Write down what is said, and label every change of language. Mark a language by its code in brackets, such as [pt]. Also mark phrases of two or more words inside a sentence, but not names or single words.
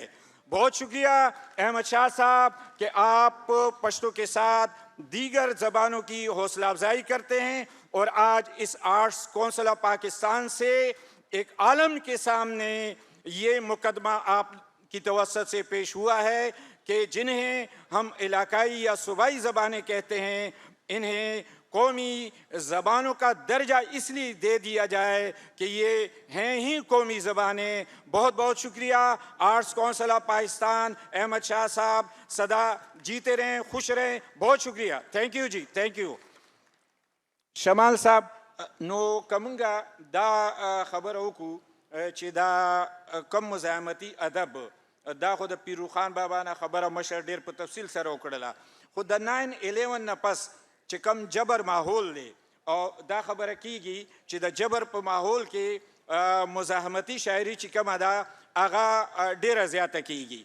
[ur] بہت شکریہ احمد شاہ صاحب کہ آپ پشتو کے ساتھ دیگر زبانوں کی حوصلہ افزائی کرتے ہیں اور آج اس آرٹس کونسل آف پاکستان سے ایک عالم کے سامنے یہ مقدمہ آپ کی توسط سے پیش ہوا ہے کہ جنہیں ہم علاقائی یا صوبائی زبانیں کہتے ہیں انہیں قومی زبانوں کا درجہ اس لیے دے دیا جائے کہ یہ ہیں ہی قومی زبانیں. بہت بہت شکریہ آرٹس کونسل آف پاکستان, احمد شاہ صاحب سدا جیتے رہیں, خوش رہیں. بہت شکریہ. [en] thank you [ur] جی, [en] thank you. [ps] شمال صاحب نو کمنگا دا خبر وکړو چې دا کم مزاحمتي ادب دا خو د پیروخان بابا نه خبره مشر ډیر په تفصیل سره وکړله, خو د 9/11 نه پس چې کم جبر ماحول دی او دا خبره کیږي چې د جبر په ماحول کې مزاحمتي شاعري چې کومه ده هغه ډیره زیاته کیږي.